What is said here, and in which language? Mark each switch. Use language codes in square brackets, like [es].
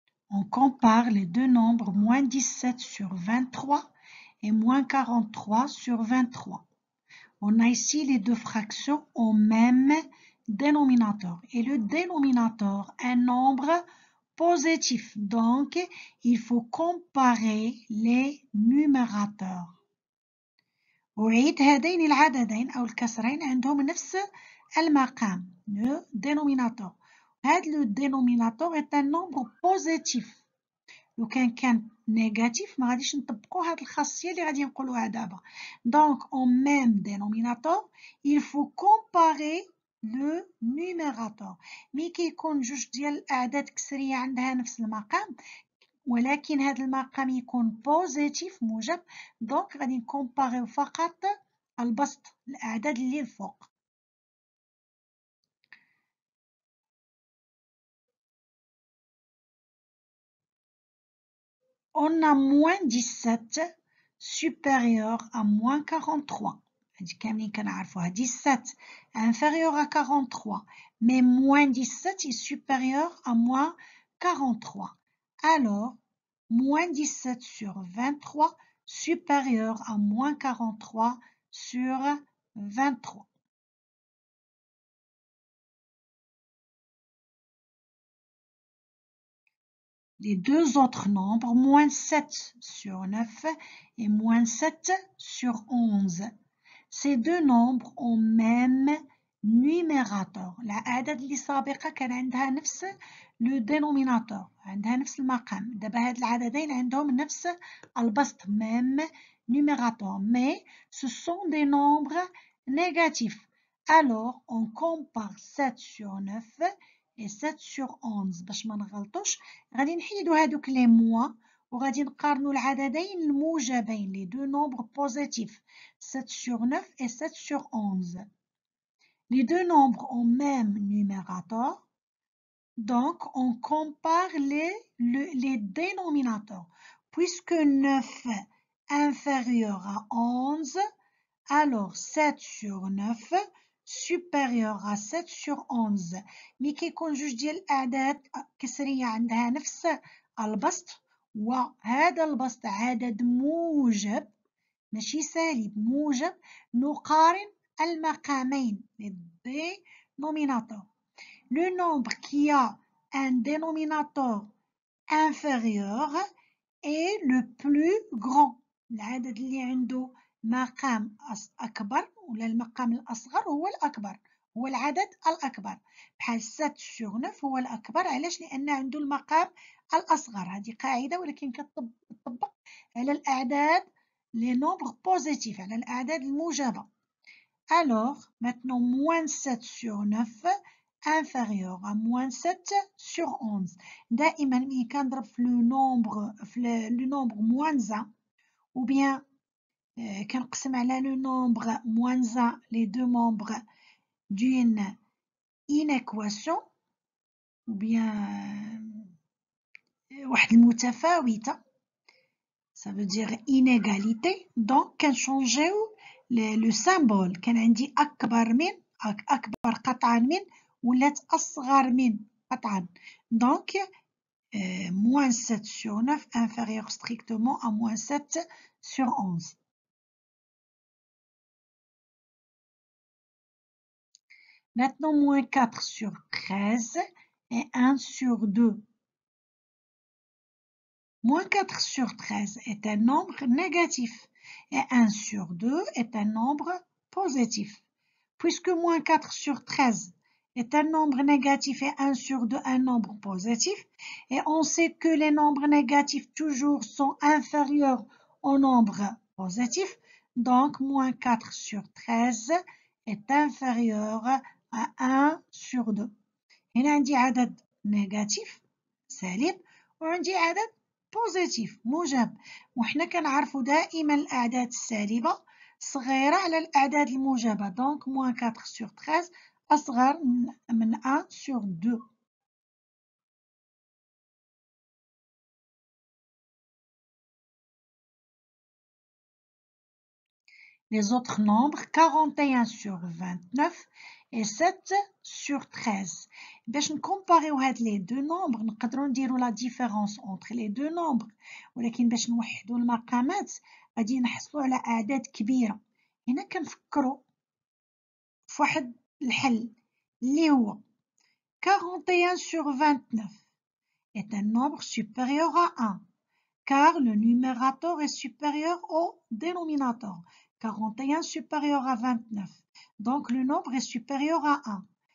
[fr] On compare les deux nombres moins 17 sur 23 et moins 43 sur 23. On a ici les deux fractions au même dénominateur. Et le dénominateur, un nombre positif. Donc, il faut comparer les numérateurs. [ar] أعيد هذين العددين أو الكسرين عندهم نفس المقام. [fr] Le dénominateur. [ar] هذا [fr] le dénominateur est un nombre positif. [ar] لو كان négatif ما غاديش نطبقوا هذه الخاصية اللي غادي نقولوها دابا. [fr] Donc en même dénominateur, il faut comparer le numérateur. [ar] مي كيكون جوج ديال الأعداد كسرية عندها نفس المقام ولكن هذا المقام يكون بوزيتيف موجب، دونك غادي نكومباريو فقط البسط الأعداد اللي الفوق. [fr] On a moins 17 supérieur à moins 43. [ar] هادي كاملين كنعرفوها. [fr] 17 inférieur à 43. Mais moins 17 est supérieur à moins 43. Alors, moins 17 sur 23 supérieur à moins 43 sur 23. Les deux autres nombres, moins 7 sur 9 et moins 7 sur 11. Ces deux nombres ont même numérateur. [ar] الأعداد اللي سابقة كان عندها نفس le dénominateur، عندها نفس المقام. دابا هاد العددين عندهم نفس البسط [fr] même numérateur. Mais ce sont des nombres négatifs. Alors, on compare 7 sur 9 et 7 sur 11. باش ما نغلطوش غادي نحيدو هادوك لي موا وغادي نقارنو العددين الموجبين les deux nombres positifs 7 sur 9 et 7 sur 11. Les deux nombres ont même numérateur, donc on compare les dénominateurs. Puisque 9 inférieur à 11, alors 7 sur 9 supérieur à 7 sur 11. [ar] مي كيكون جوج ديال الأعداد كسرية عندها نفس البسط وهذا البسط عدد موجب ماشي سالب موجب، نقارن المقامين les dénominateurs. [fr] Le nombre qui a un dénominateur inférieur est le plus grand. [ar] العدد اللي عنده مقام أكبر ولا المقام الأصغر هو الأكبر، هو العدد الأكبر. بحال [fr] 7 sur 9 [ar] هو الأكبر. علاش؟ لأن عنده المقام الأصغر. هذه قاعدة ولكن كتطبق على الأعداد [fr] les nombres positifs, [ar] على الأعداد الموجبة. [fr] Alors, maintenant, moins 7 sur 9 inférieur à moins 7 sur 11. [ar] دائما ملي كنضرب في [fr] le nombre moins 1 ou bien [ar] كنقسم على [fr] le nombre moins 1 les deux membres d'une inéquation ou bien [ar] واحد المتفاوتة، [fr] ça veut dire inégalité. Donc [ar] كنشونجيو [fr] le symbole. [ar] كان عندي أكبر من أكبر قطعا من ولات أصغر من قطعا. [fr] Donc moins 7 sur 9 inférieur strictement à moins 7 sur 11. Maintenant, moins 4 sur 13 et 1 sur 2. Moins 4 sur 13 est un nombre négatif et 1 sur 2 est un nombre positif. Puisque moins 4 sur 13 est un nombre négatif et 1 sur 2 un nombre positif. Et on sait que les nombres négatifs toujours sont inférieurs aux nombres positifs. Donc, moins 4 sur 13 est inférieur à 1 sur 2. [ar] هنا عندي عدد نيجاتيف سالب وعندي عدد بوزيتيف موجب، وحنا كنعرفوا دائما الأعداد السالبة صغيرة على الأعداد الموجبة. دونك موان [fr] 4 sur 13 [ar] أصغر من 1 sur 2. [fr] Les autres nombres 41 sur 29 et 7 sur 13. [ar] باش نكومباريو هاد لي دو نومبر نقدروا نديروا [fr] لا ديفيرونس اونتر لي دو نومبر، [ar] ولكن باش نوحدوا المقامات غادي نحصلوا على اعداد كبيره. هنا كنفكروا في واحد الحل اللي هو [fr] 41 sur 29 est un nombre supérieur à 1 car le numérateur est supérieur au dénominateur. 41 supérieur à 29. Donc le nombre est supérieur à 1.